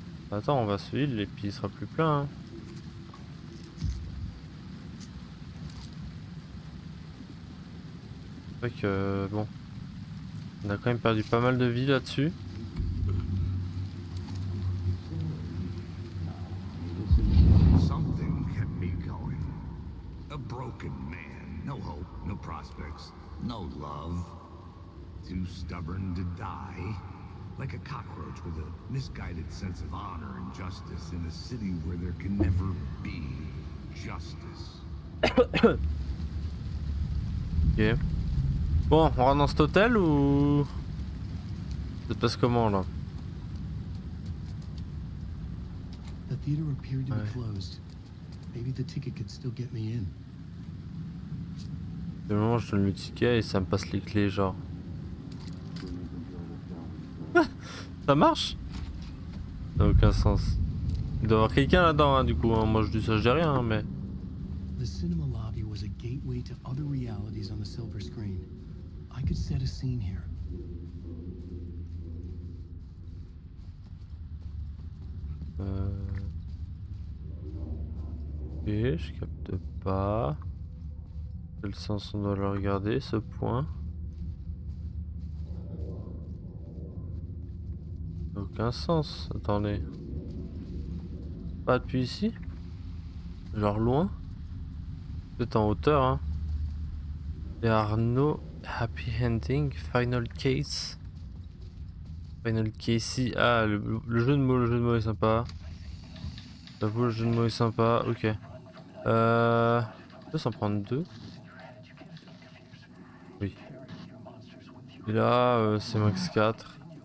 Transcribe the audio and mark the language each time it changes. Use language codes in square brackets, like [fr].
[fr] Attends, on va se heal et puis il sera plus plein. Hein. C'est vrai que bon, on a quand même perdu pas mal de vie là-dessus. [en] Something kept me going. A broken man. No hope, no prospects, no love. Too stubborn to die. Like a cockroach with a misguided sense of honor and justice in a city where there can never be justice. Ok. [fr] Bon, on rentre dans cet hôtel ou... Ça se passe comment là? [en] The theater appeared to be closed. Maybe the ticket could still get me in. [fr] De moment je donne le ticket et ça me passe les clés genre. Ça marche? Ça n'a aucun sens. Il doit y avoir quelqu'un là-dedans hein, du coup, hein. Moi je dis ça, je dis rien hein, mais... [en] The cinema lobby was a gateway to other realities on the silver screen. I could set a scene here. [fr] Ok, je capte pas. Quel sens on doit le regarder ce point? Aucun sens, attendez. Pas depuis ici? Genre loin? Peut-être en hauteur hein. [en] There are no happy ending, final case. Final Casey. [fr] Ah, le jeu de mots est sympa. J'avoue, le jeu de mots est sympa. Ok. On peut s'en prendre deux. Oui. Et là, c'est max 4.